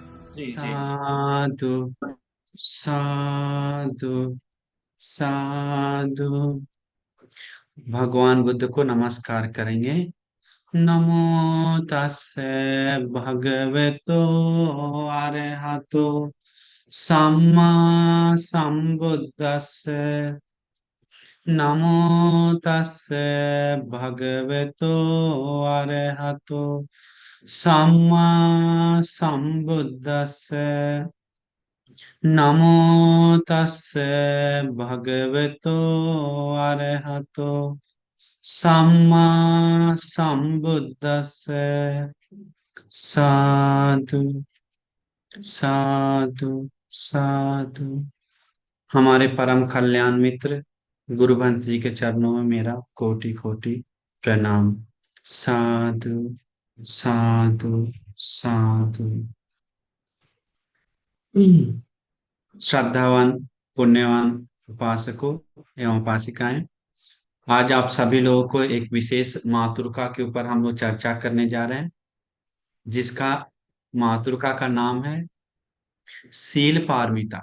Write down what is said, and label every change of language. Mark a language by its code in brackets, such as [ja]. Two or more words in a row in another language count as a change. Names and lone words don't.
[hi] जी जी। साधु साधु साधु। भगवान बुद्ध को नमस्कार करेंगे। [pi] नमो तस्से भगवतो अरहतो सम्मा सम्बुद्दस्से। नमो तस्से भगवतो अरहतो सम्मा सम्बुद्दस्से। नमो तस्से भगवतो अरहतो सम्मा सम्बुद्दस्से। [hi] साधु साधु साधु। हमारे परम कल्याण मित्र गुरुवंत जी के चरणों में मेरा कोटि कोटि प्रणाम। साधु साधु साधु। श्रद्धावान पुण्यवान उपासकों एवं उपासिकाएं, आज आप सभी लोगों को एक विशेष मातृका के ऊपर हम लोग चर्चा करने जा रहे हैं, जिसका मातृका का नाम है सील पारमिता।